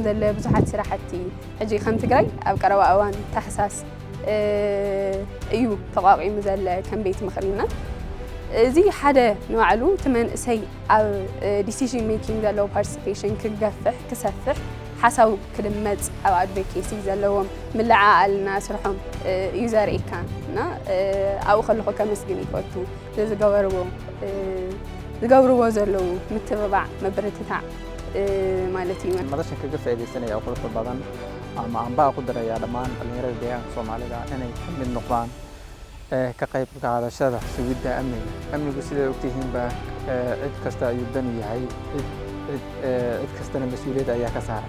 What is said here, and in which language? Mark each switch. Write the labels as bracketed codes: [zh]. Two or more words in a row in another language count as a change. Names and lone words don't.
[ti] ዘለ ብዙሓት ስራሕቲ ሕጂ ከም ትግራይ ኣብ ቀረባ እዋን ታሕሳስ እዩ ተቋቂሙ ዘለ ከም ቤት ምኽሪና እዚ ሓደ ንባዕሉ እቲ መንእሰይ ኣብ [en] decision making [ti] ዘለዎ ፓርቲሲፔሽን ክገፍሕ ክሰፍሕ ሓሳቡ ክድመፅ ኣብ ኣድቮኬሲ ዘለዎም ምልዓኣልና ስርሖም እዩ ዘርእየካ እና ኣብኡ ከለኹ ከመስግን ይፈቱ ዝገብርዎ ዘለው ምትብባዕ መበረትታዕ ማለት እዩ [so] madashan kaga faa'iideysanaya oo qolka badan ama anbaa ku daraya dhamaan dhalinyarada deegaanka Soomaalida inay ka mid noqdaan ka qayb qaadashada sugidda amniga. Amnigu sida ogtihiinba cid kasta ayuu dan u yahay, cid kastana mas'uuliyad ayaa ka saaran.